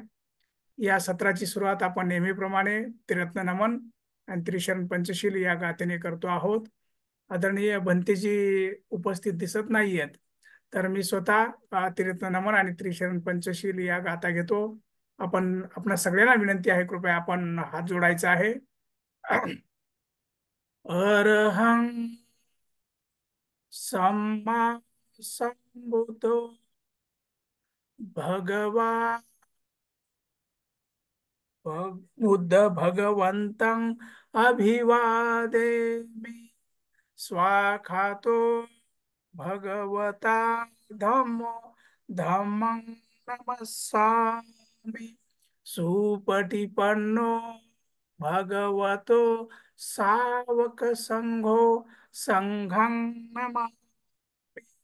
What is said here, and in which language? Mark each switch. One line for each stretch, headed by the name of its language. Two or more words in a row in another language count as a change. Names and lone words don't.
Marathi: या सत्राची सुरुवात आपण नेहमीप्रमाणे त्रिरत्न नमन आणि त्रिशरण पंचशील या गाथेने करतो आहोत. आदरणीय भंतेजी उपस्थित दिसत नाहीयेत, तर मी स्वतः त्रिरत्न नमन आणि त्रिशरण पंचशील या गाथा घेतो. आपणा सगळ्यांना विनंती आहे, कृपया आपण हात जोडायचा आहे.
Pali: अरहं सम्मा संबुद्धो भगवान बुद्ध भगवन्तं अभिवादेमि. स्वाखातो भगवता धम्मो धम्मं नमस्सामि. सुपटिपन्नो भगवतो सावक संघो संघं नमामि.